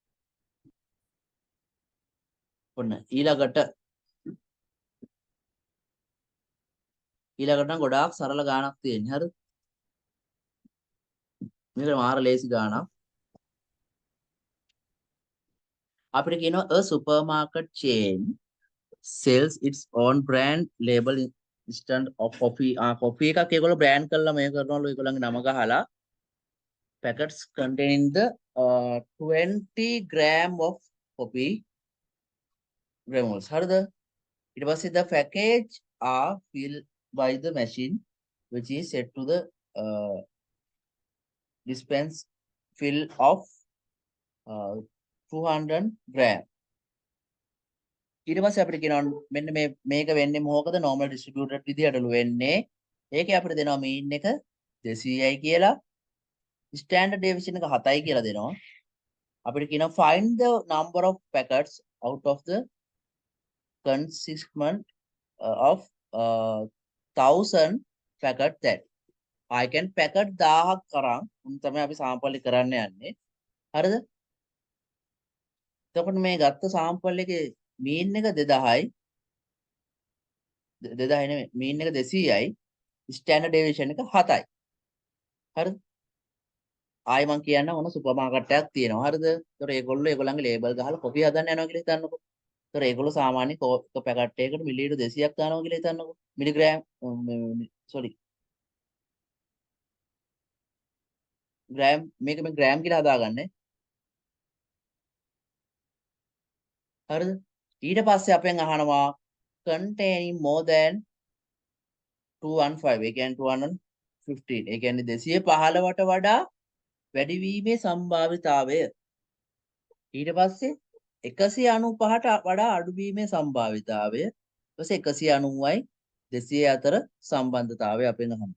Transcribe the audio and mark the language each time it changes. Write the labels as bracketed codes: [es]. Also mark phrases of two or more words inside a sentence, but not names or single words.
[si] ඔන්න ඊළඟට නම් ගොඩාක් සරල ගාණක් තියෙන්නේ. හරිද? මේක මාර ලේසි ගාණක්. අපිට කියනවා [en] a supermarket chain sells its own brand label instant of coffee. [si] coffee එකක් ඒගොල්ලෝ brand කරලා මේ කරනවලු ඒගොල්ලන්ගේ නම ගහලා [en] packets containing the 20 gram of coffee granules. [si] හරිද? ඊට පස්සේ [en] the package are filled by the machine which is set to the dispense fill of 200 gram. [si] ඊට පස්සේ අපිට කියනවා මෙන්න මේක වෙන්නේ මොකද [en] normal distributed [si] විදියටලු වෙන්නේ. ඒකේ අපිට දෙනවා mean එක 200යි කියලා. [en] standard deviation [si] එක 7යි කියලා දෙනවා. අපිට කියනවා [en] find the number of packets out of the consistment of 1000 packet that I can packet [si] 1000ක් කරන් උන් තමයි අපි සාම්පල් එක කරන්න යන්නේ. හරිද? එතකොට මේ ගත්ත සාම්පල් එකේ mean එක 2000යි 2000 නෙමෙයි mean එක 200යි [en] standard deviation [si] එක 7යි. හරිද? ආයි මං කියන්න ඕන සුපර් මාකට් එකක් තියෙනවා. හරිද? ඒතකොට ඒගොල්ලන්ගේ ලේබල් ගහලා කොපි හදන්න යනවා කියලා හිතන්නකෝ. ඒතකොට ඒගොල්ලෝ සාමාන්‍ය එක පැකට් එකකට මිලිලීටර් 200ක් දානවා කියලා හිතන්නකෝ. මිලිග්‍රෑම් සෝරි ග්‍රෑම් මේ ග්‍රෑම් කියලා හදාගන්නේ. හරිද? ඊට පස්සේ අපෙන් අහනවා [en] containing more than 215 [si] ඒ කියන්නේ 215 ඒ කියන්නේ 215ට වඩා වැඩි වීමේ සම්භාවිතාවය. ඊට පස්සේ 195ට වඩා අඩු වීමේ සම්භාවිතාවය. ඊට පස්සේ 190යි 200 අතර සම්බන්ධතාවය අපෙන් අහනවා.